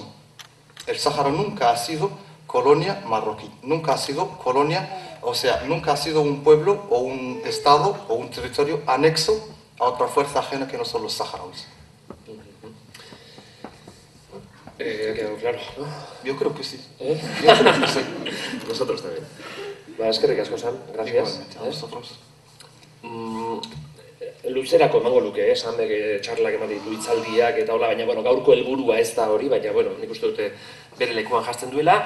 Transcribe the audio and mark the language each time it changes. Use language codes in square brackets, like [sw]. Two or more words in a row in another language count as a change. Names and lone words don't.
[es] El Sahara nunca ha sido colonia marroquí, nunca ha sido colonia, o sea, nunca ha sido un pueblo o un estado o un territorio anexo a otra fuerza ajena que no son los saharauis. Ha quedado claro, ¿no? Yo creo que sí. Yo creo que sí. Nosotros también. [eu] Eskerrik asko, [es] Sam. Gracias. Igualmente, a vosotros. [eu] Luzerako emango luke, Samek txarlak eman ditu hitzaldiak eta hola, baina bueno, gaurko helburua ez da hori, baina bueno, nik uste dute bere lekuan jartzen duela.